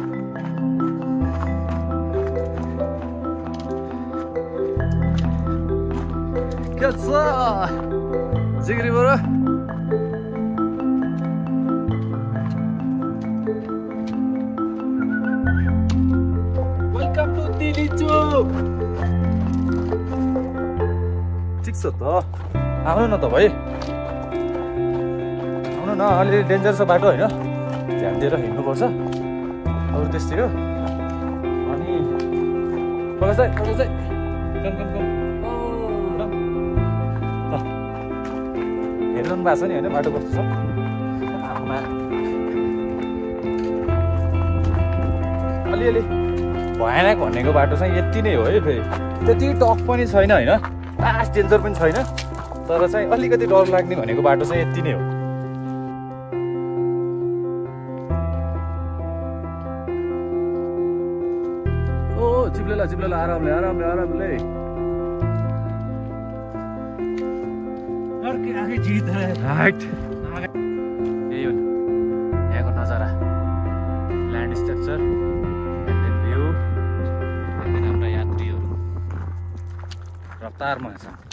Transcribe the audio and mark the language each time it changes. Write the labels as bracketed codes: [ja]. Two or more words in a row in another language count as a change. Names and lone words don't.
[hi] क्या जिगरी बरो [en] welcome to [hi] दिल्ली चौक। [ne] ठिक छ त आउनु न त भाइ, आउनु न। अलिअलि डेन्जर छ बाटो होइन, ध्यान दिएर हिँड्नुपर्छ। अरू त्यस्तै हो। [en] Focus it. Come. [ne] हेर्नु भएको छ नि होइन बाटो कस्तो छ अलिअलि भयानक भनेको बाटो चाहिँ यति नै हो है फेरि त्यति टफ पनि छैन होइन खास डेन्जर पनि छैन तर चाहिँ अलिकति डर लाग्ने भनेको बाटो चाहिँ यति नै हो ओ चिप्लेला आरामले [hi] आगे जीत है [ne] राइट यही हो यहाँको नजारा [en] land structure view [ne] हाम्रा यात्रीहरू रफ्तारमा छ